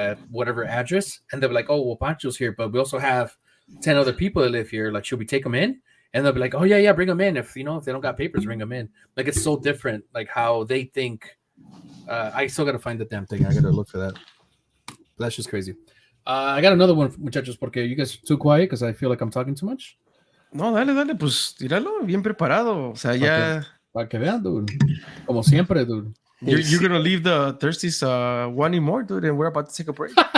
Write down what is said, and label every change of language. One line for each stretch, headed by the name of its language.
English: Whatever address, and they'll be like, oh well, Pancho's here, but we also have 10 other people that live here, like should we take them in? And they'll be like, oh yeah, bring them in. If you know, if they don't got papers, bring them in. Like it's so different, like how they think. I still gotta find the damn thing. I gotta look for that. That's just crazy. I got another one, muchachos, porque you guys are too quiet because I feel like I'm talking too much.
Spanish: No, dale, pues tíralo bien preparado. O sea, ya. Para que vean, dude. Como siempre, dude.
English: You're gonna leave the Thirsties wanting more, dude, and we're about to take a break.